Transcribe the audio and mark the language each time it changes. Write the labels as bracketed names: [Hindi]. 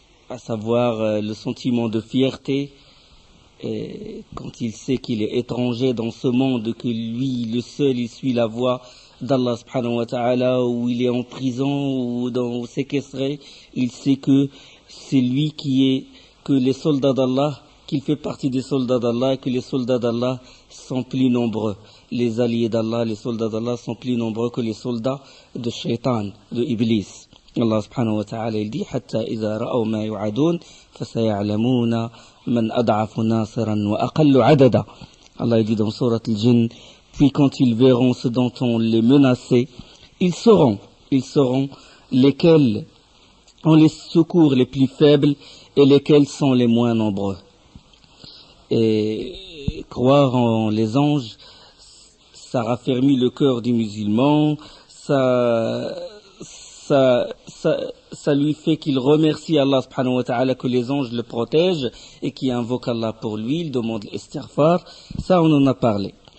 [French] à savoir le sentiment de fierté, quand il sait qu'il est étranger dans ce monde, que lui, le seul, il suit la voie d'Allah subhanahu wa ta'ala, ou il est en prison ou séquestré, il sait que c'est lui que les soldats d'Allah, qu'il fait partie des soldats d'Allah, et que les soldats d'Allah sont plus nombreux. Les alliés d'Allah, les soldats d'Allah sont plus nombreux que les soldats de Shaitan, de Iblis. [Arabic] Allah subhanahu wa ta'ala, [French] il dit [Arabic] حتى إذا رأوا ما يوعدون فسيعلمون من أضعف ناصرا وأقل عددا. [French] Allah dit dans Surat al-Jinn, puis quand ils verront ce dont on les menaçait, ils sauront lesquels ont les secours les plus faibles et lesquels sont les moins nombreux. Et croire en les anges, ça raffermit le cœur du musulman, ça lui fait qu'il remercie Allah subhanahu wa ta'ala que les anges le protègent et qu'il invoque Allah pour lui, il demande l'istighfar. Ça, on en a parlé.